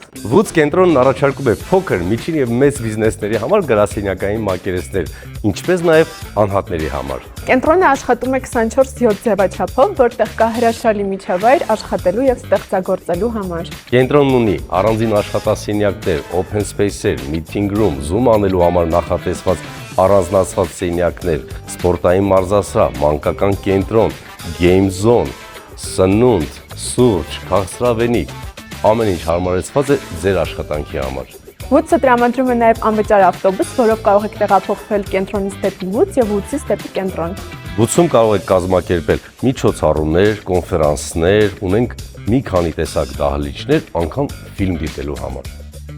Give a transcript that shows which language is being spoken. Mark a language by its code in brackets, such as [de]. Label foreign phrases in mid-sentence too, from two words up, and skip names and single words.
[hy] Woods կենտրոնն առաջարկում է փոքր, միջին եւ մեծ բիզնեսների համար գրասենյակային մակերեսներ, ինչպես նաեւ անհատների համար։ Կենտրոնը աշխատում է 24/7 ձևաչափով, որտեղ կա հրաշալի միջավայր աշխատելու եւ ստեղծագործելու համար։ Կենտրոնն ունի առանձին աշխատասենյակներ, [en] open space- [hy] եր, [en] meeting room, [hy] Zoom անելու համար նախատեսված առանձնացված սենյակներ, սպորտային մարզասրահ, մանկական կենտրոն, [en] game zone, [hy] սնունդ, սուրճ, քաղցրավենիք, ամեն ինչ հարմարեցված է ձեր աշխատանքի համար։ Woods-ը տրամադրում է նաև անվճար ավտոբուս, որով կարող եք տեղափոխվել կենտրոնից դեպի Woods եւ Woods-ից դեպի կենտրոն։ Woods-ում կարող եք կազմակերպել միջոցառումներ, կոնֆերանսներ, ունենք մի քանի տեսակ դահլիճներ, անգամ ֆիլմ դիտելու համար։